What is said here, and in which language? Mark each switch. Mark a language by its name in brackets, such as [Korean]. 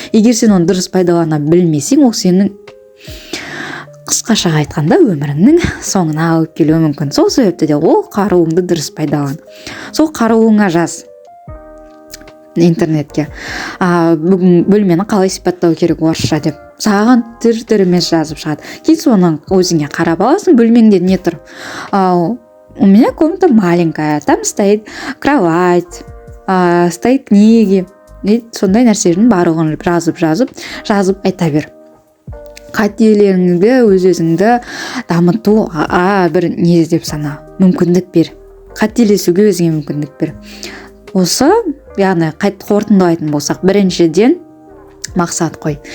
[Kazakh] Егер сен оны дұрыс пайдалана білмесең, ол сенің қысқаша айтқанда өміріңнің соңына алып келуі мүмкін. Сол себепті де ол қаруыңды дұрыс пайдалан. Сол қаруыңа жаз интернетке. Бүгін бөлмені қалай сипаттау керек орысша деп. Саған түр-түрімен жазып шығады. Кейін соның өзіңе қарап аласың, бөлмеңде не тұр. [Russian] У меня комната маленькая, там стоит кровать, стоит книги. [Kazakh] Сондай нәрселердің барлығын жазып айта бер. Қателеріңді, өзіңді дамыту бір не деп сана, мүмкіндік бер. Қателесуге өзіңе мүмкіндік бер. Осы, яғни қорытындылайтын болсақ, біріншіден мақсат қой.